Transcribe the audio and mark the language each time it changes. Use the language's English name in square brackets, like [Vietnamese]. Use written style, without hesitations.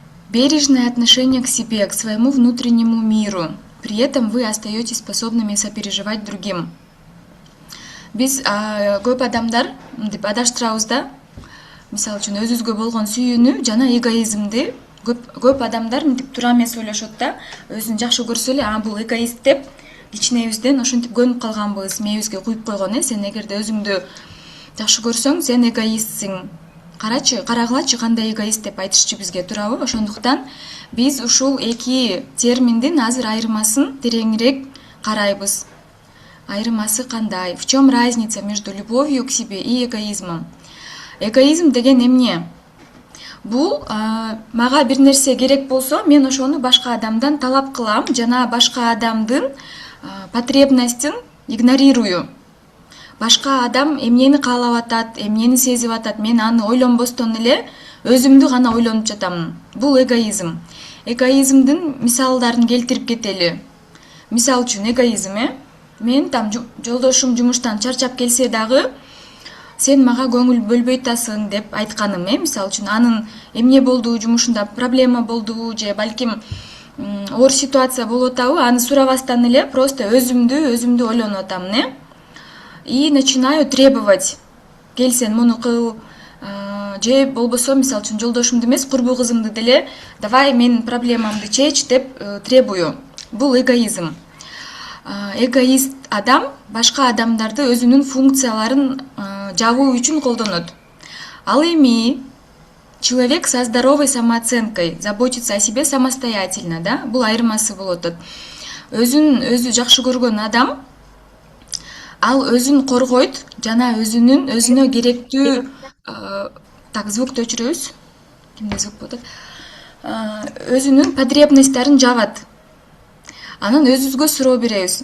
[Russian] Бережное отношение к себе, к своему внутреннему миру. При этом вы остаетесь способными сопереживать другим. [Kyrgyz] Биз көп адамдар мынтип адаштырабыз да. Мисалы үчүн өзүбүзгө болгон сүйүүнү жана эгоизмди көп адамдар мынтип туура эмес ойлошот да. Өзүн жакшы көрсө эле, бул эгоист деп кичинебизден ошентип көнүп калганбыз, мээбизге куюп койгон, Сен эгерде өзүңдү жакшы көрсөң, сен эгоистсиң. Карагылачы кандай эгоист деп айтышчу бизге, туурабы? Ошондуктан биз ушул эки терминдин азыр айырмасын тереңирээк карайбыз. Айырмасы кандай? [Russian] В чем разница между любовью к себе и эгоизмом? [Kyrgyz] Эгоизм деген эмне? Бул мага бир нерсе керек болсо, мен ошону башка адамдан талап кылам жана башка адамдын потребностин игнорирую. Башка адам эмнени каалап атат, эмнени сезип атат, мен аны ойлонбостон эле өзүмдү гана ойлонуп жатамын. Бул эгоизм. Эгоизмдин мисалдарын келтирип кетели. Мисал үчүн эгоизм, мен жолдошум жумуштан чарчап келсе дагы, сен мага көңүл бөлбөй атасың деп айтканым, мисал үчүн анын эмне болду, жумушунда проблема болдубу, же балким оор ситуация болуп атабы, аны сурабастан эле просто өзүмдү ойлонуп атамын, [Russian] И начинаю требовать. [Kyrgyz] Кел сен муну кыл, же болбосо мисалы үчүн жолдошумду эмес, курбу кызымды деле, давай менин проблемамды чеч деп требую. Бул эгоизм. Эгоист адам башка адамдарды өзүнүн функцияларын жабуу үчүн колдонот. Ал эми [Russian] человек со здоровой самооценкой заботится о себе самостоятельно, да? [Kyrgyz] Бул айырмасы болот. Өзү жакшы көргөн адам ал өзүн коргойт жана өзүнө керектүү так, звукту өчүрөбүз. Кимде звук болот? Өзүнүн потребностьтарын жабат. Анан өзүбүзгө суроо беребиз.